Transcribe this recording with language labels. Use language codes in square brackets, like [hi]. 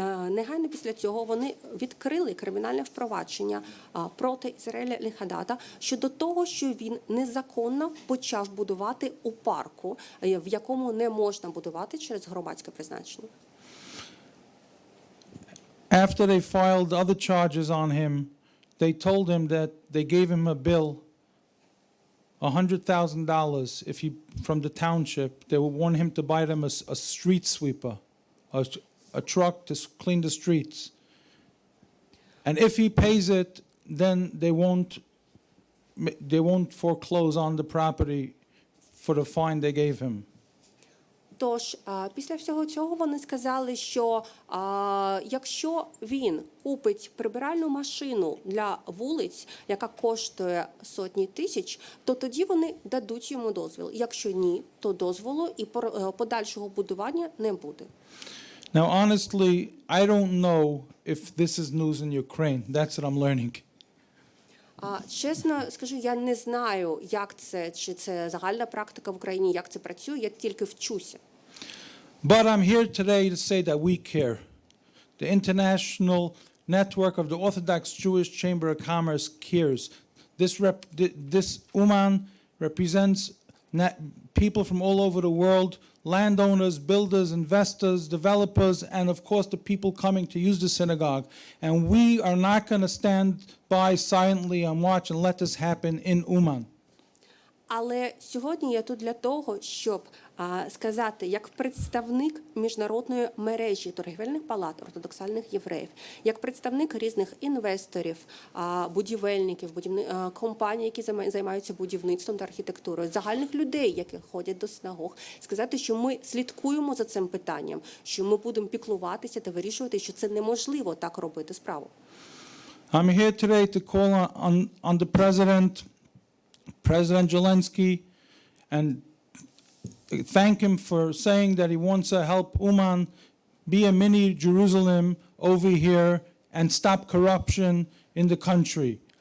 [uk] Негайно після цього вони відкрили кримінальне впровадження проти Ізраїля Аль-Хадада щодо того, що він незаконно почав будувати у парку, в якому не можна будувати через громадське призначення. [en] After they filed other charges on him, they told him that they gave him a bill, $100,000 if he from the township. They would want him to buy them a street sweeper, a truck to clean the streets. And if he pays it, then they won't foreclose on the property for the fine they gave him. [uk] Тож, після всього цього вони сказали, що якщо він купить прибиральну машину для вулиць, яка коштує сотні тисяч, то тоді вони дадуть йому дозвіл. Якщо ні, то дозволу і подальшого будування не буде. [en] Now, honestly, I don't know if this is news in Ukraine. That's what I'm learning. [uk] Чесно скажу, я не знаю, як це, чи це загальна практика в Україні, як це працює, я тільки вчуся. [en] But I'm here today to say that we care. The international network of the Orthodox Jewish Chamber of Commerce cares. This Uman represents people from all over the world, landowners, builders, investors, developers, and of course the people coming to use the synagogue. And we are not going to stand by silently and watch and let this happen in Uman. [uk] Але сьогодні я тут для того, щоб сказати, як представник міжнародної мережі торговельних палат ортодоксальних євреїв, як представник різних інвесторів, будівельників, компаній, які займаються будівництвом та архітектурою, загальних людей, які ходять до синагог, сказати, що ми слідкуємо за цим питанням, що ми будемо піклуватися та вирішувати, що це неможливо так робити справу. [en] I'm here today to call on the President Zelensky, and thank him for saying that he wants to help Uman be a mini Jerusalem over here and stop corruption in the country.